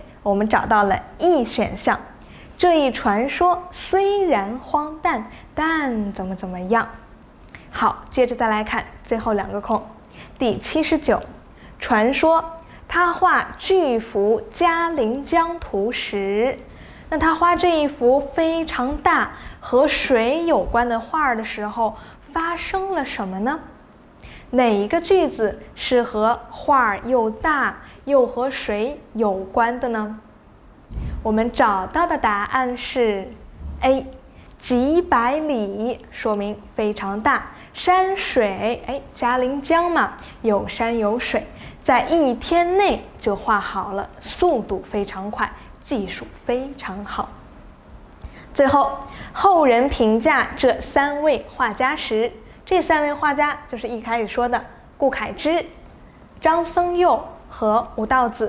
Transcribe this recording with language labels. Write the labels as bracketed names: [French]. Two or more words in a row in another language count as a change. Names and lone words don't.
[Chinese] 我們找到了 E 選項。這一傳說雖然荒誕，但怎麼樣。好，接着再來看最後2個空。第79，傳說他畫巨幅嘉陵江圖時，那他畫這一幅非常大和水有關的畫的時候，發生了什麼呢？哪一個句子是和畫又大又和水有關的呢？我們找到的答案是 A，幾百里，說明非常大。山水，嘉陵江嘛，有山有水，在1天內就畫好了，速度非常快，技術非常好。最後，後人評價這3位畫家時，這3位畫家就是一開始說的顧愷之、張僧繇和吳道子。